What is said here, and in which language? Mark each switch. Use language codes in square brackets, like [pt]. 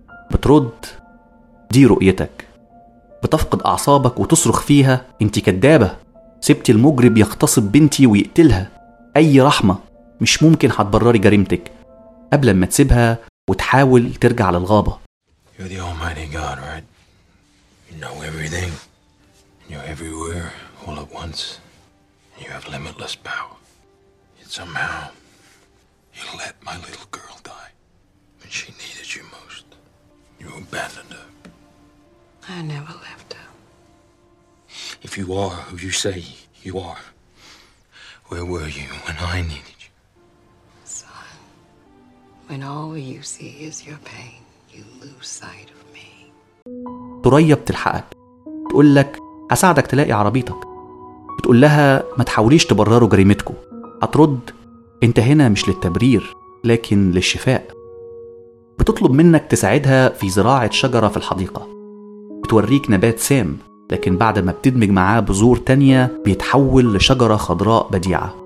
[ar] بترد دي رؤيتك. بتفقد أعصابك وتصرخ فيها انت كدابة، سبتي المجرم يغتصب بنتي ويقتلها، أي رحمة؟ مش ممكن هتبرري جريمتك، قبل ما تسيبها وتحاول ترجع للغابة. [en] You're the almighty God, right? You know everything. You're everywhere all at once. You have limitless power. Somehow, you let my little girl die when she needed you most. You abandoned her. I never left her. If you are who you say you are, where were you when I needed you? Son, when all you see is your pain, you lose sight of me. [ar] ثريا بتلحقك، بتقول لك هساعدك تلاقي عربيتك. بتقول لها ما تحاوليش تبرروا جريمتكو. هترد انت هنا مش للتبرير لكن للشفاء. بتطلب منك تساعدها في زراعة شجرة في الحديقة. بتوريك نبات سام، لكن بعد ما بتدمج معاه بذور تانية بيتحول لشجرة خضراء بديعة.